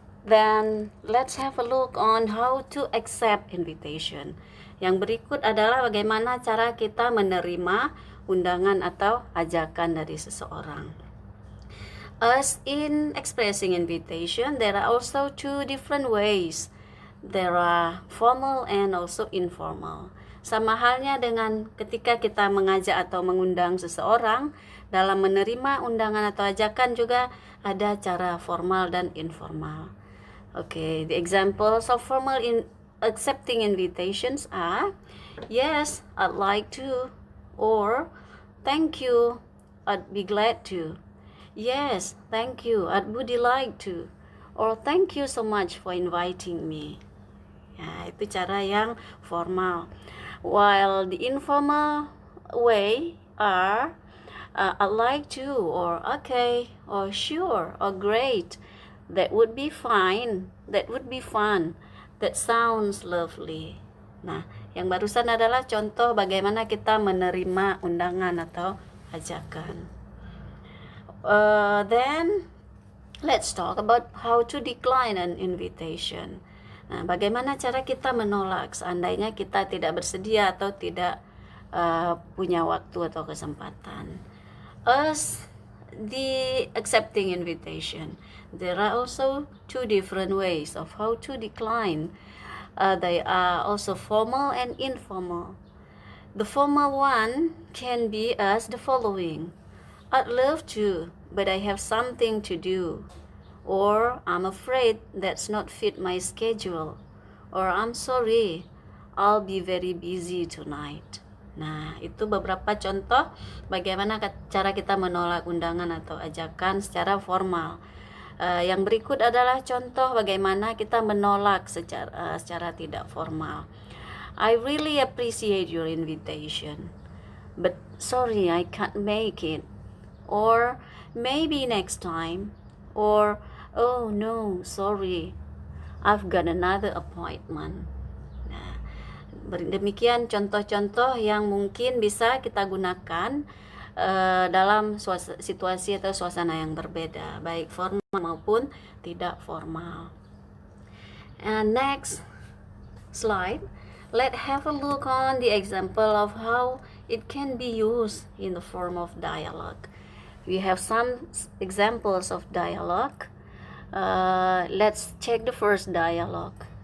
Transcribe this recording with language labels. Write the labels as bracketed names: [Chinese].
[English] Then let's have a look on how to accept invitation. [Indonesian] Yang berikut adalah bagaimana cara kita menerima undangan atau ajakan dari seseorang. [English] As in expressing invitation, there are also two different ways. There are formal and also informal. [Indonesian] Sama halnya dengan ketika kita mengajak atau mengundang seseorang, dalam menerima undangan atau ajakan juga ada cara formal dan informal. [English] Okay, the examples of formal accepting invitations are, yes, I'd like to, or thank you, I'd be glad to. Yes, thank you, I'd would like to. Or thank you so much for inviting me. [Indonesian] Itu cara yang formal. [English] While the informal way are I'd like to, or okay, or sure, or great. That would be fine. That would be fun. That sounds lovely. [Indonesian] Nah, yang barusan adalah contoh bagaimana kita menerima undangan atau ajakan. [English] Then let's talk about how to decline an invitation. [Indonesian] Nah, bagaimana cara kita menolak seandainya kita tidak bersedia atau tidak punya waktu atau kesempatan. [English] As the accepting invitation, there are also two different ways of how to decline. They are also formal and informal. The formal one can be as the following. I'd love to, but I have something to do. Or I'm afraid that's not fit my schedule. Or I'm sorry, I'll be very busy tonight. [Indonesian] Nah, itu beberapa contoh bagaimana cara kita menolak undangan atau ajakan secara formal. Yang berikut adalah contoh bagaimana kita menolak secara tidak formal. [English] I really appreciate your invitation, but sorry I can't make it. Or maybe next time. Or oh no, sorry, I've got another appointment. [Indonesian] Nah, demikian contoh-contoh yang mungkin bisa kita gunakan dalam situasi atau suasana yang berbeda, baik formal maupun tidak formal. [English] And next slide, let's have a look on the example of how it can be used in the form of dialogue. We have some examples of dialogue. Let's check the first dialogue.